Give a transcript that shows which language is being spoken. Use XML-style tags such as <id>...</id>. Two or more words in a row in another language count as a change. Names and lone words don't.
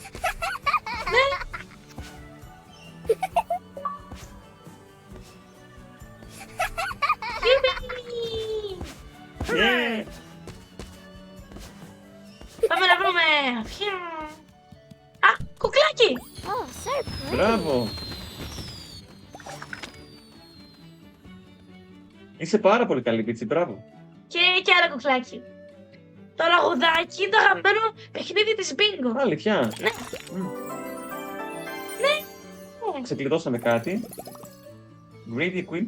<en>Yeah.</en> <el>Πάμε να βρούμε. Α, κουκλάκι.</el> <en>Oh, so pretty.</en> <el>Μπράβο. Είσαι πάρα πολύ καλή, Πίτσι, μπράβο. Και άλλο κουκλάκι. Το λαγουδάκι, το αγαπημένο παιχνίδι της μπίνγκο. Αλήθεια. Ναι. Ξεκλειδώσαμε κάτι. Greedy Queen.</el>